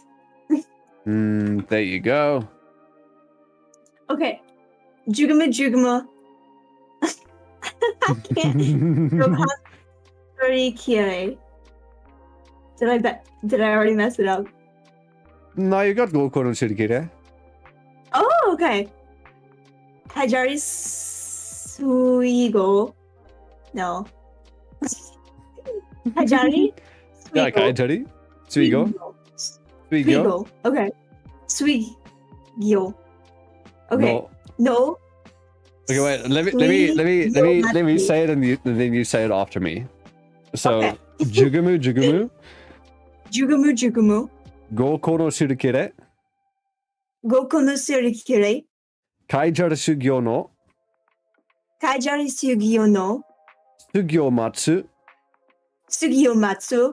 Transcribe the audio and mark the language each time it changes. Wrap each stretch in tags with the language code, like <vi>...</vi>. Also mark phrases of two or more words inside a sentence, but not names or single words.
<en>There you go. Okay. Jugama. I can't. Did I already mess it up? No, you got</en> <ja>ごこう の すりきれ.</ja> <en>Oh, okay.</en> <ja>かいじゃり すいぎょ.</ja> <en>No. Kajari</en> <ja>Yeah, かいじゃり すいご すいぎょ. Suigo. Okay. Suigyo. Okay. No.</ja> <en>Okay, wait. Let me say it, and then you say it after me. So, Okay.</en> <ja>じゅぐむ. じゅぐむ. ごこう の すりきれ. ごく の すりきれ. かいじゃり すぎょ の. かいじゃり すぎょ の. すぎょ まつ. すぎょ まつ.</ja>